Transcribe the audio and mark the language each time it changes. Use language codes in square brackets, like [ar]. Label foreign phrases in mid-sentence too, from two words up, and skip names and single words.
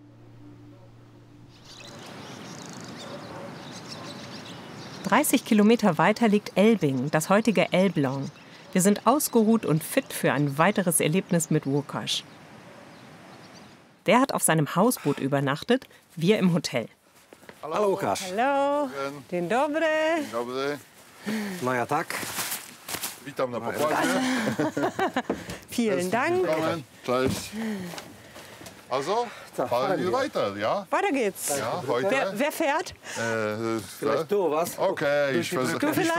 [de] ...30 Kilometer weiter liegt Elbing, das heutige Elbląg. Wir sind ausgeruht und fit für ein weiteres Erlebnis mit Łukasz. Der hat auf seinem Hausboot übernachtet, wir im Hotel. Hallo Łukasz. Hallo, [pl] dzień dobry. Dobry. [de] Neuer Tag. [pl] Witam na pokładzie. [de] Vielen Dank. Willkommen. Cześć. Also, fahren wir weiter, ja? Weiter geht's. Ja, heute. Wer fährt? Vielleicht du was? Okay, ich vielleicht?